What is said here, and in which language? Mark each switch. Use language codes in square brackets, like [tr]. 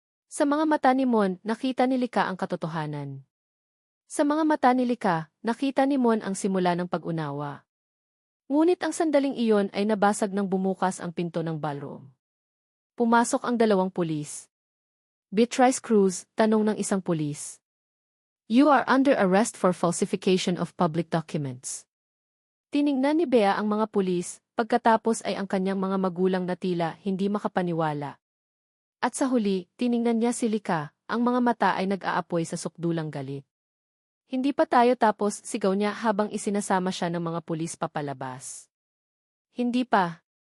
[tl] Sa mga mata ni Mon, nakita ni Lika ang katotohanan. Sa mga mata ni Lika, nakita ni Mon ang simula ng pag-unawa. Ngunit ang sandaling iyon ay nabasag nang bumukas ang pinto ng ballroom. Pumasok ang dalawang pulis. Beatrice Cruz, tanong ng isang pulis. [en] You are under arrest for falsification of public documents. [tl] Tiningnan ni Bea ang mga pulis, pagkatapos ay ang kanyang mga magulang na tila hindi makapaniwala. At sa huli, tiningnan niya si Lika, ang mga mata ay nag-aapoy sa sukdulang galit. Hindi pa tayo tapos, sigaw niya habang isinasama siya ng mga pulis papalabas. Hindi pa.